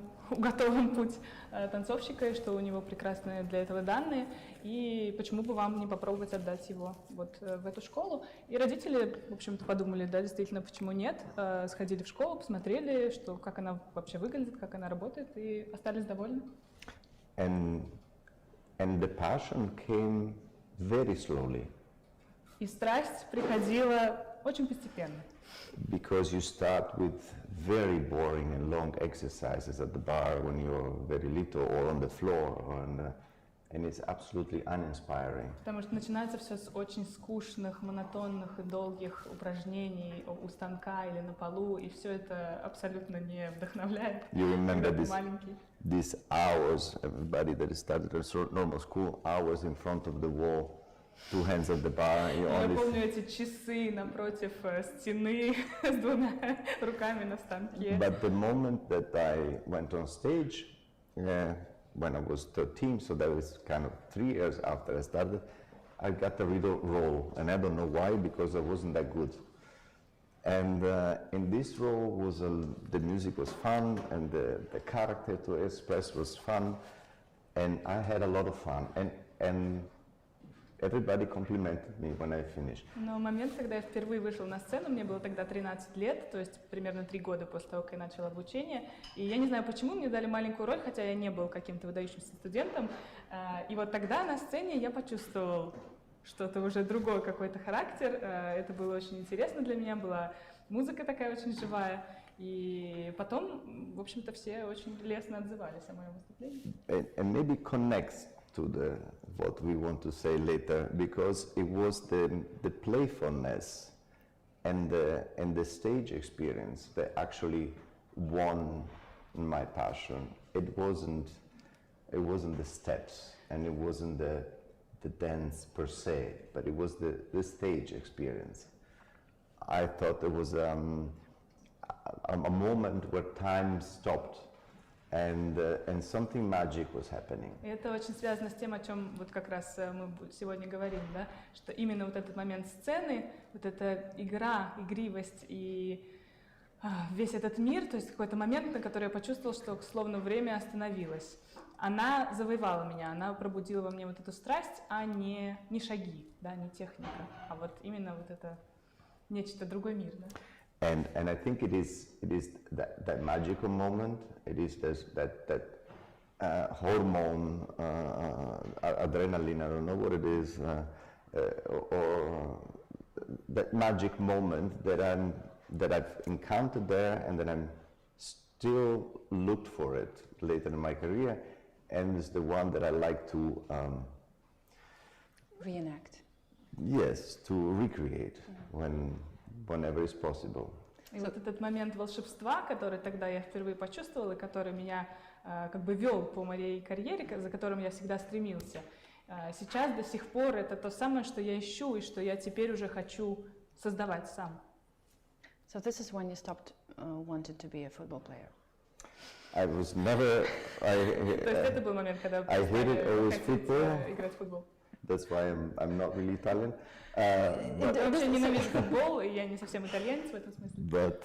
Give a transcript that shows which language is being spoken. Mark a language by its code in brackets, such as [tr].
[ru] уготован путь танцовщика, и что у него прекрасные для этого данные, и почему бы вам не попробовать отдать его вот в эту школу. И родители, в общем-то, подумали, да, действительно, почему нет, сходили в школу, посмотрели, что, как она вообще выглядит, как она работает, и остались довольны. [en] And the passion came very slowly. [ru] И страсть приходила очень постепенно. [en] Because you start with very boring and long exercises at the bar when you're very little, or on the floor, and it's absolutely uninspiring. [ru] Потому что начинается все с очень скучных, монотонных и долгих упражнений у станка или на полу, и все это абсолютно не вдохновляет. [en] You remember [ru] когда ты маленький. [en] these hours, everybody that started a normal school, hours in front of the wall, 2 hands at the bar. [ru] Я помню эти часы напротив стены с 2 руками на станке. [en] But the moment that I went on stage, when I was 13, so that was kind of 3 years after I started, I got a little role, and I don't know why, because I wasn't that good. And in this role was the music was fun, and the character to express was fun, and I had a lot of fun, and everybody complimented me when I finished. [ru] Но момент, когда я впервые вышел на сцену, мне было тогда 13 лет, то есть примерно 3 года после того, как я начала обучение. И я не знаю, почему мне дали маленькую роль, хотя я не был каким-то выдающимся студентом. И вот тогда на сцене я почувствовал что-то уже другой какой-то характер. Это было очень интересно для меня, была музыка такая очень живая. И потом, в общем-то, все очень лестно отзывались о моем выступлении. [en] And maybe connects to what we want to say later, because it was the playfulness and the stage experience that actually won my passion. It wasn't the steps, and it wasn't the dance per se, but it was the stage experience. I thought there was a moment where time stopped. And something magic was happening. [ru] И это очень связано с тем, о чем вот как раз мы сегодня говорим, да, что именно вот этот момент сцены, вот эта игра, игривость и весь этот мир, то есть какой-то момент, на который я почувствовала, что словно время остановилось. Она завоевала меня, она пробудила во мне вот эту страсть, а не шаги, да, не техника, а вот именно вот это нечто, другой мир, да. [en] And I think it is that magical moment. It is that hormone, adrenaline. I don't know what it is, or that magic moment that I've encountered there, and that I'm still looked for it later in my career, and it's the one that I like to reenact. Yes, to recreate whenever it's possible. [ru] И вот этот момент волшебства, который тогда я впервые почувствовала, и который меня как бы вел по моей карьере, за которым я всегда стремился, сейчас до сих пор это то самое, что я ищу и что я теперь уже хочу создавать сам. [en] So this is when you stopped wanting to be a football player. I was never. [ru] То есть это был момент, когда я хотела играть в футбол. [en] That's why I'm not really Italian. [ru] Я вообще ненавижу футбол, и я не совсем итальянец в этом смысле.